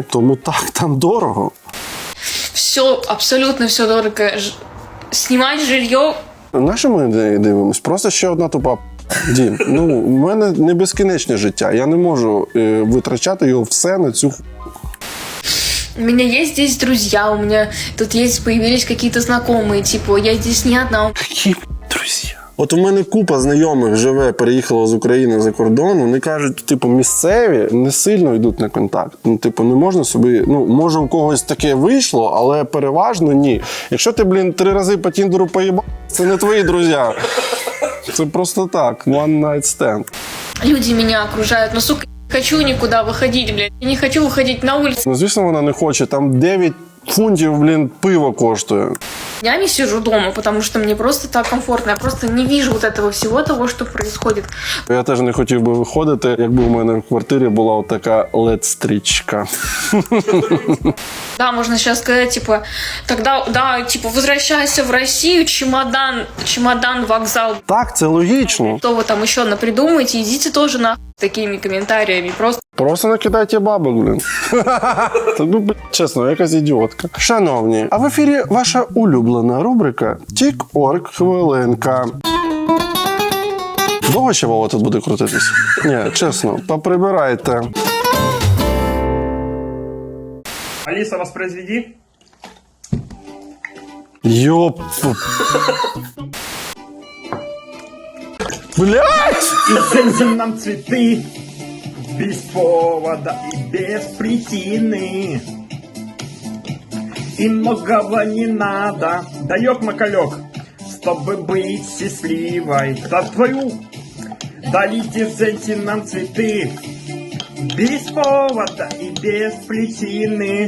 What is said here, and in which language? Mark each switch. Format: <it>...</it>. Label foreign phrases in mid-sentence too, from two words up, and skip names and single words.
<uk>Тому так, там дорого.</uk> <ru>Все, абсолютно все дорого. Снимать жилье.</ru> <uk>На що ми дивимось? Просто ще одна тупа Дім. Ну, у мене не безкінечне життя. Я не можу витрачати його все на цю.</uk> <ru>У меня есть здесь друзья, у меня тут есть, появились какие-то знакомые, типа, я здесь не одна.</ru> <uk>Які друзі? От у мене купа знайомих живе, переїхала з України за кордон, вони кажуть, типу, місцеві не сильно йдуть на контакт. Ну, типу, не можна собі, ну, може у когось таке вийшло, але переважно ні. Якщо ти, 3 рази по Тіндеру поїбав, це не твої друзі. Це просто так,</uk> <en>one night stand.</en> <ru>Люди меня окружают, но, сука, не хочу никуда выходить, блядь. Я не хочу выходить на улицу.</ru> <uk>Ну, звісно, вона не хоче. Там 9 фунтів, пиво коштує.</uk> <ru>Я не сижу дома, потому что мне просто так комфортно. Я просто не вижу вот этого всего того, что происходит.</ru> <uk>Я теж не хотів би виходити, якби у мене в квартирі була от така LED-стрічка.</uk> <ru>Да, можно сейчас сказать, типа, тогда, да, типа, возвращайся в Россию, чемодан, вокзал.</ru> <uk>Так, це логічно.</uk> <ru>Что вы там еще напридумаете, идите тоже нахуй с такими комментариями,</ru> <uk>Просто накидайте бабок, Ну, чесно, якась ідіотка. Шановні, а в ефірі ваша улюблена рубрика «Тік-орг хвилинка». Довго ще Вова тут буде крутитись? Ні, чесно, поприбирайте.</uk> <ru>Алиса, воспроизведи. Ёп. Блядь! И нам цветы без повода и без причины. И многого не надо, даёк-макалёк, чтобы быть счастливой. За твою дарите женщинам цветы без повода и без причины.</ru>